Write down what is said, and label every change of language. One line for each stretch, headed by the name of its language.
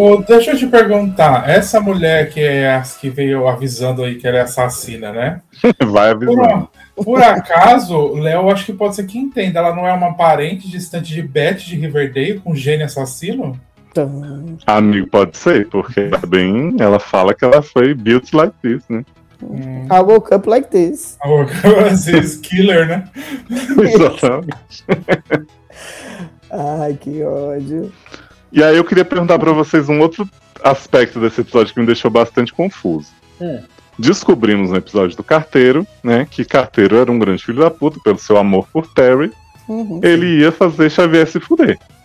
Portuguese: Oh, deixa eu te perguntar, essa mulher que veio avisando aí que ela é assassina, né? Vai avisando. Por acaso, Léo, acho que pode ser que entenda, ela não é uma parente distante de Beth de Riverdale com gene assassino? Amigo, pode ser, porque bem, ela fala que ela foi
English: built like this,
Portuguese: né?
English: I woke up like this. I woke up like this, killer,
Portuguese: né? Exatamente. Ai, que ódio. E aí eu queria perguntar pra vocês um outro aspecto desse episódio que me deixou bastante confuso. Descobrimos no episódio do Carteiro, né, que Carteiro era um grande filho da puta pelo seu amor por Terry. Ele ia fazer Xavier se fuder.